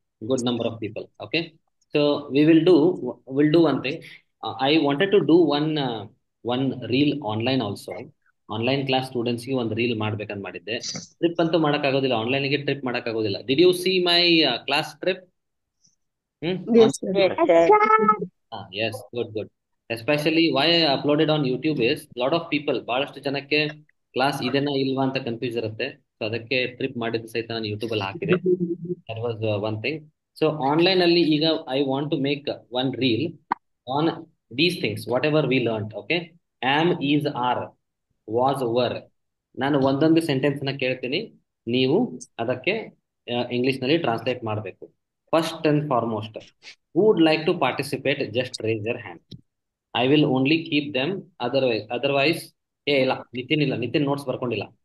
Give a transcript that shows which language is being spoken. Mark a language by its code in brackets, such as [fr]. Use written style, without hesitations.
[en] Good number of people. Okay, so we'll do one thing. I wanted to do one reel online also. [kn] Online class ಸ್ಟೂಡೆಂಟ್ಸ್ಗೆ ಒಂದು reel ಮಾಡ್ಬೇಕಂತ ಮಾಡಿದ್ದೆ. Trip ಅಂತೂ ಮಾಡೋಕ್ಕಾಗೋದಿಲ್ಲ, ಆನ್ಲೈನ್ಗೆ trip ಮಾಡೋಕ್ಕಾಗೋದಿಲ್ಲ. [en] Did you see my class trip? Yes, sir. Yes, sir. Yes, good. Especially why I uploaded on YouTube is lot of people, [kn] ಬಹಳಷ್ಟು ಜನಕ್ಕೆ class ಇದೆನಾ ಇಲ್ವಾ ಅಂತ ಕನ್ಫ್ಯೂಸ್ ಇರುತ್ತೆ. ಸೊ ಅದಕ್ಕೆ ಟ್ರಿಪ್ ಮಾಡಿದ ಸಹಿತ ನಾನು ಯೂಟ್ಯೂಬ್ ಅಲ್ಲಿ ಹಾಕಿದೆ. [en] That was one thing. So online ಅಲ್ಲಿ ಈಗ I want to make one reel on these things, whatever we learn. [kn] Okay, am, is, R, was, var. ನಾನು ಒಂದೊಂದು ಸೆಂಟೆನ್ಸ್ ನ ಕೇಳ್ತೀನಿ, ನೀವು ಅದಕ್ಕೆ ಇಂಗ್ಲಿಷ್ ನಲ್ಲಿ ಟ್ರಾನ್ಸ್ಲೇಟ್ ಮಾಡಬೇಕು. [en] First and foremost, who would like to participate, just raise their hand. I will only keep them, otherwise [kn] ಇಲ್ಲ, Nitin notes ಬರ್ಕೊಂಡಿಲ್ಲ.